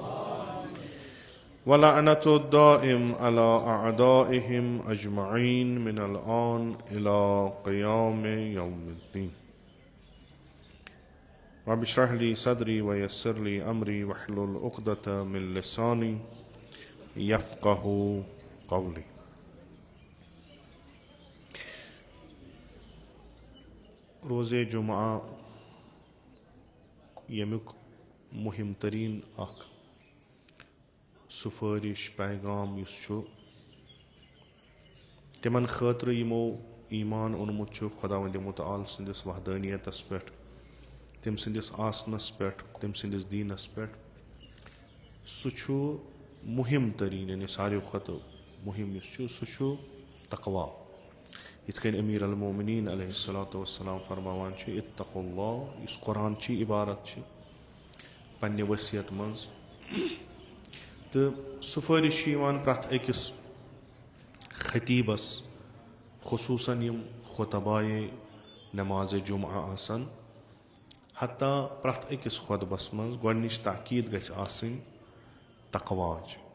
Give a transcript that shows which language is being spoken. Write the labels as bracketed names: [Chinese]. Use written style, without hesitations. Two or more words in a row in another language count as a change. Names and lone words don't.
[Arabic] ولعنة الدائم على أعدائهم أجمعين من الآن إلى قيام يوم الدين. رب اشرح لي صدري ويسر لي أمري واحلل عقدة من لساني يفقه قولي. [Kashmiri] روز جمعہ یمیک مہم ترین اخ سفارش پیغام یس چھُ تمن خاطر یمو ایمان اونمت چھُ خداوند متعال سندس وحدانیتس پٮ۪ٹھ، تم سندس آسنس پٮ۪ٹھ، تم سندس دیٖنس پٮ۪ٹھ. سُہ چھُ مہم ترین، یعنی ساروی کھۄتہٕ مہم یُس چھُ سُہ چھُ تقوا. یِتھ کٔنۍ [Arabic] امیر المومنین علیہ الصلوۃ والسلام [Kashmiri] فرماوان چھِ [Arabic] اتقوا اللہ، [Kashmiri] یُس قرآن چی عبارت چھِ پننہِ ؤصیت منٛز. تہٕ سفارش چھِ یِوان پرٛٮ۪تھ أکِس خطیٖبس، خصوٗصن یِم خطبایے نماز جمعہ آسن، حتیٰ پرٛٮ۪تھ أکِس خۄطبس منٛز گۄڈنِچ تاکیٖد گژھِ آسٕنۍ تقواچ.